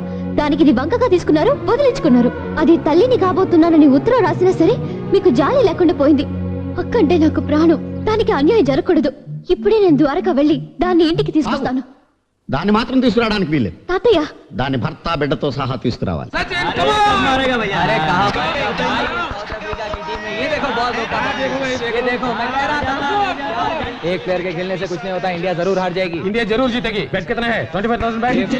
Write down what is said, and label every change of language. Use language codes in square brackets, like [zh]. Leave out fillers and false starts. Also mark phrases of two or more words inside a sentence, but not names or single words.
[te] దానికి ఇది వంకగా తీసుకున్నారు, వదిలించుకున్నారు. అది తల్లిని కాబోతున్నానని ఉత్తరం రాసినా సరే మీకు జాలి లేకుండా పోయింది. అక్కంటే నాకు ప్రాణం. దానికి అన్యాయం జరగకూడదు. ఇప్పుడే నేను ద్వారకా వెళ్ళి దాన్ని ఇంటికి తీసుకొస్తాను. దాన్ని మాత్రం తీసుకురావడానికి వీల్లేదు తాతయ్య. దాని భర్త బిడ్డతో సహా తీసుకురావాలి. [hi] एक प्लेयर के खेलने से कुछ नहीं होता. इंडिया जरूर हार जाएगी. इंडिया जरूर जीतेगी. बेट कितना है? 25,000 बेट.